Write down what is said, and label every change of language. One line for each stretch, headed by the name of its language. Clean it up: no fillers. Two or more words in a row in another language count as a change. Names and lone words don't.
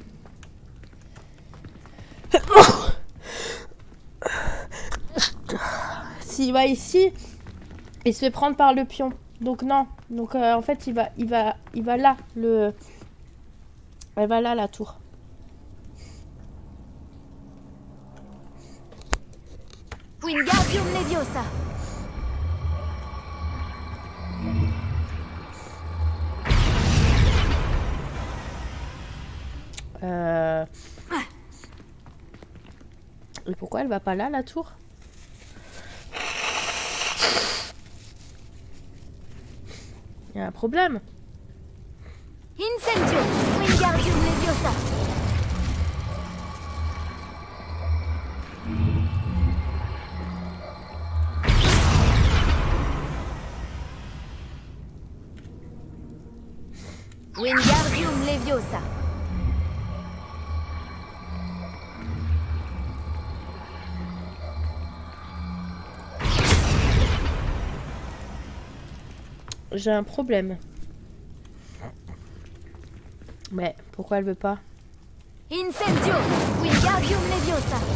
French: S'il va ici, il se fait prendre par le pion. Donc non. Donc en fait, il va là. Elle va là, la tour.
Latin: Wingardium Leviosa.
French: Et pourquoi elle va pas là, la tour? Il y a un problème.
Latin: Incendio. Wingardium Leviosa. Wingardium Leviosa.
French: J'ai un problème. Mais pourquoi elle veut pas?
Latin: Incendio. Wingardium Leviosa.